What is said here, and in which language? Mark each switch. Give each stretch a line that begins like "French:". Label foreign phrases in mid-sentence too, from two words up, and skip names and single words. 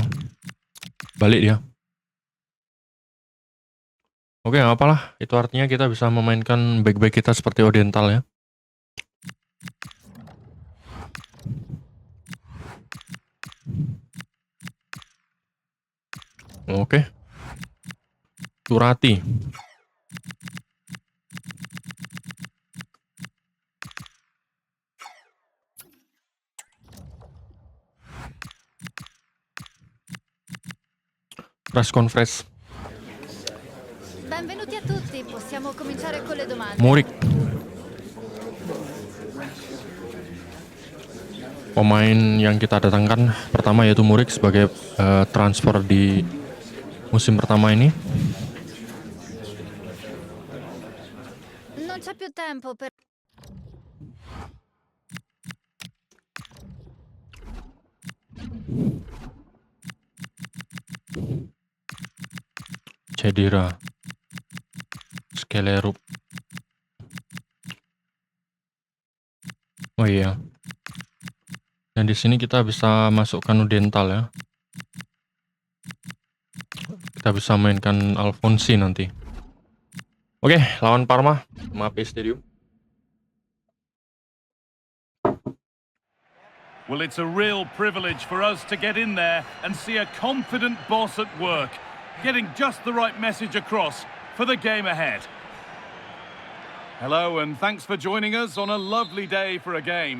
Indonesian: Balik dia. Oke, nggak apalah. Itu artinya kita bisa memainkan back-back kita seperti Oriental ya. Oke.
English: Turati. Press conference.
Italian: Benvenuti a tutti, possiamo cominciare con le domande.
Indonesian: Murik. Pemain yang kita datangkan pertama yaitu Murik sebagai transfer di musim pertama ini.
Italian: Non c'è più tempo per...
Indonesian: Cedera. Skelerup. Oh iya. Dan di sini kita bisa masukkan Udental ya. Kita bisa mainkan Alfonsi nanti. Oke, lawan Parma, Mapei Stadium.
English: Well, it's a real privilege for us to get in there and see a confident boss at work, getting just the right message across for the game ahead. Hello, and thanks for joining us on a lovely day for a game.